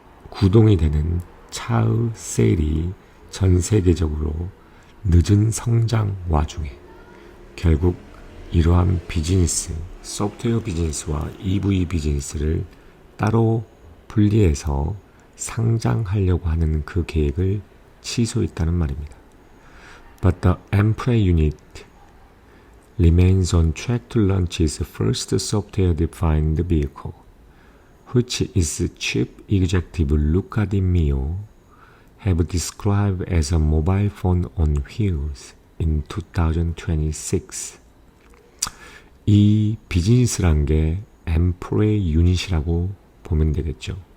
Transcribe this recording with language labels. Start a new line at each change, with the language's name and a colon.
Korean: 구동이 되는 차의 세일이 전 세계적으로 늦은 성장 와중에 결국 이러한 비즈니스, 소프트웨어 비즈니스와 EV 비즈니스를 따로 분리해서 상장하려고 하는 그 계획을 취소했다는 말입니다.
English: But the Ampere unit remains on track to launch its first software-defined vehicle, which its chief executive Luca Di Meo have described as a mobile phone on wheels in 2026.
Korean: 이 비즈니스란 게 앰프의 유닛이라고 보면 되겠죠.